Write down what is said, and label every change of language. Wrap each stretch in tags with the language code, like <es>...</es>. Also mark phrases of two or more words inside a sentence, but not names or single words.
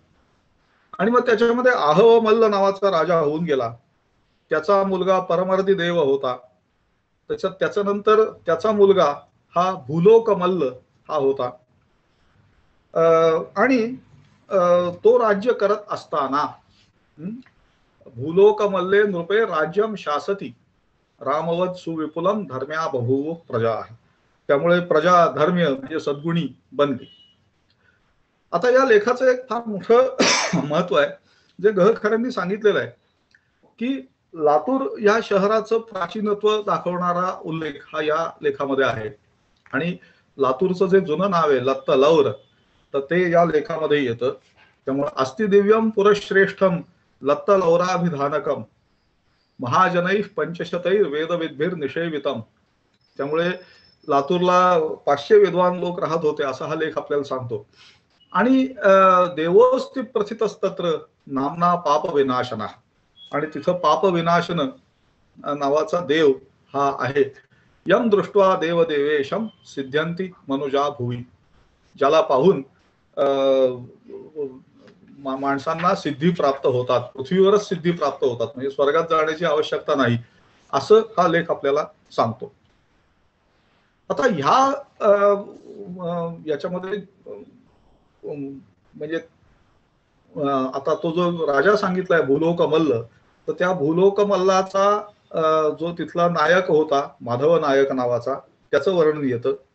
<mr>आणि मग त्याच्यामध्ये आहव मल्ल नावाचा राजा होऊन गेला, त्याचा मुलगा परमर्दी देव होता, त्याच्यानंतर त्याचा मुलगा हा भूलोक मल्ल हा होता. आणि तो राज्य करत असताना</mr> <sa>भूलोक मल्ले नृपे राज्यम शासती रामवत सुविपुलम धर्म्या बभूव प्रजा.</sa> <mr>त्यामुळे प्रजा धर्म्य म्हणजे सद्गुणी बनली. आता या लेखाचं एक फार मोठं महत्व आहे जे गहखरेंनी सांगितलेलं आहे, की लातूर या शहराचं प्राचीनत्व दाखवणारा उल्लेख हा या लेखामध्ये आहे. आणि लातूरचं जे जुनं नाव आहे लत्त लौर, तर ते या लेखामध्ये येतं. त्यामुळे</mr> <sa>अस्ति दिव्यम पुरश्रेष्ठम लत्त लौराभिधानकम महाजनैः पंचशतैर वेदविद्भिर निषेवितम.</sa> <mr>त्यामुळे लातूरला 500 विद्वान लोक राहत होते असा हा लेख आपल्याला सांगतो. आणि</mr> <sa>देवोस्ति प्रथितस्तत्र नामना पाप विनाशना,</sa> <mr>आणि तिथं पाप विनाशन नावाचा देव हा आहे.</mr> <sa>यम दृष्ट्वा देवदेवेशम सिद्ध्यंती मनुजा भुवी,</sa> <mr>ज्याला पाहून माणसांना सिद्धी प्राप्त होतात, पृथ्वीवरच सिद्धी प्राप्त होतात, म्हणजे स्वर्गात जाण्याची आवश्यकता नाही, असं हा लेख आपल्याला सांगतो. आता याच्यामध्ये म्हणजे आता तो जो राजा सांगितलाय भूलोक मल्ल, तर त्या भूलोक मल्लाचा जो तिथला नायक होता माधव नायक नावाचा, त्याचं वर्णन येतं.</mr>